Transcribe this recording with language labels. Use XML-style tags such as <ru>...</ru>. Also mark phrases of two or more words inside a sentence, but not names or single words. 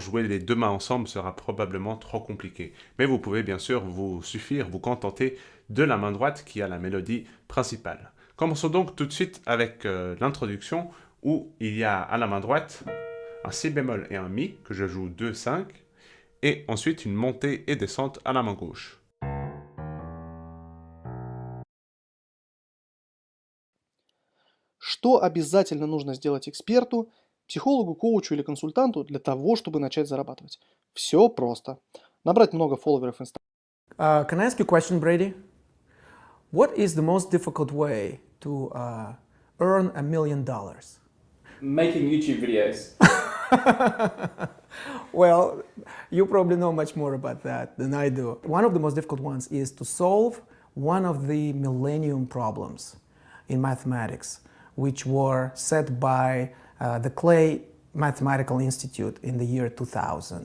<fr>Jouer les deux mains ensemble sera probablement trop compliqué. Mais vous pouvez bien sûr vous contenter de la main droite qui a la mélodie principale. Commençons donc tout de suite avec l'introduction où il y a à la main droite un si bémol et un mi que je joue 2-5 et ensuite une montée et descente à la main gauche.</fr> <ru>Что обязательно нужно сделать эксперту, психологу, коучу или консультанту для того, чтобы начать зарабатывать? Все просто. Набрать много фолловеров в Instagram.</ru> <en>Can I ask you a question, Brady? What is the most difficult way to earn $1 million? Making YouTube videos. Well, you probably know much more about that than I do. One of the most difficult ones is to solve one of the millennium problems in mathematics, which were set by the Clay Mathematical Institute in the year 2000.</en>